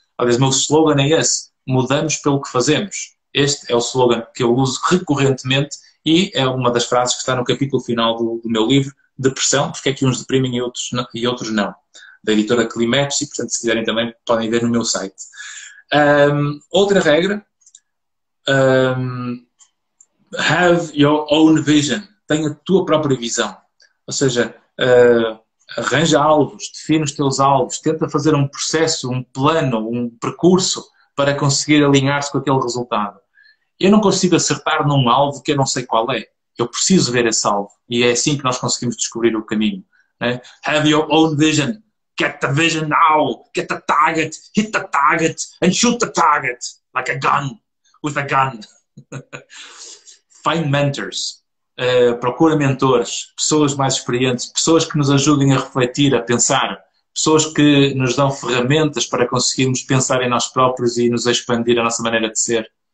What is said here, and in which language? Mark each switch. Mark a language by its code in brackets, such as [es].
[pt] Aliás, o meu slogan é esse: mudamos pelo que fazemos. Este é o slogan que eu uso recorrentemente e é uma das frases que está no capítulo final do meu livro, Depressão, porque é que uns deprimem e outros não, da editora Climex, e, portanto, se quiserem também podem ver no meu site. Outra regra, [en] have your own vision. [pt] Tenha a tua própria visão. Ou seja, arranja alvos, define os teus alvos, tenta fazer um processo, um plano, um percurso para conseguir alinhar-se com aquele resultado. Eu não consigo acertar num alvo que eu não sei qual é. Eu preciso ver esse alvo. E é assim que nós conseguimos descobrir o caminho. Né? [en] Have your own vision. Get the vision now. Get the target. Hit the target and shoot the target like a gun. With a gun. Find mentors. [pt] Procura mentores, pessoas mais experientes, pessoas que nos ajudem a refletir, a pensar, pessoas que nos dão ferramentas para conseguirmos pensar em nós próprios e nos expandir a nossa maneira de ser.